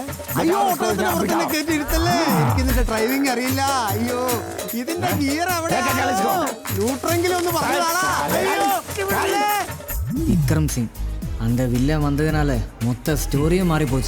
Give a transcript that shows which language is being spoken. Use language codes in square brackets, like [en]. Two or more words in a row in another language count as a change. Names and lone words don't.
[ml] അയ്യോ ഓട്ടോത്തിന് പുറത്തുനിന്ന് കയറ്റി ഇരുത്തല്ലേ. എനിക്കിതിന്റെ ഡ്രൈവിംഗ് അറിയില്ല. അയ്യോ ഇതിന്റെ ഗിയർ അവിടെ. ന്യൂട്രെങ്കിലും ഒന്ന് പറഞ്ഞാളാ. [ta] விக்ரம் சிங் அந்த வில்லன் வந்ததுனால மொத்த ஸ்டோரியும் மாறி போச்சு.